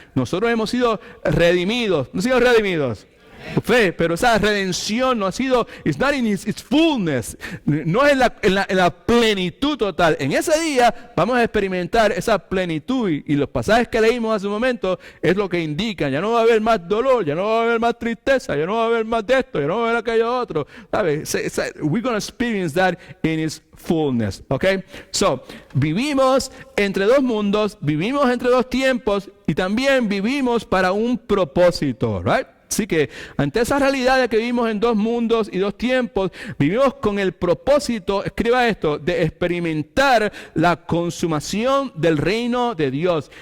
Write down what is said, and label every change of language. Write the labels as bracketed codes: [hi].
[es] Nosotros hemos sido redimidos, no hemos sido redimidos. Fe, pero esa redención no ha sido, [en] it's not in its fullness, [es] no es en la plenitud total. En ese día vamos a experimentar esa plenitud, y los pasajes que leímos hace un momento es lo que indican. Ya no va a haber más dolor, ya no va a haber más tristeza, ya no va a haber más de esto, ya no va a haber aquello otro. ¿Sabes? [en] We're going to experience that in its fullness. Okay? [es] So, vivimos entre dos mundos, vivimos entre dos tiempos, y también vivimos para un propósito, right? Así que ante esa realidad de que vivimos en dos mundos y dos tiempos, vivimos con el propósito, escriba esto, de experimentar la consumación del reino de Dios.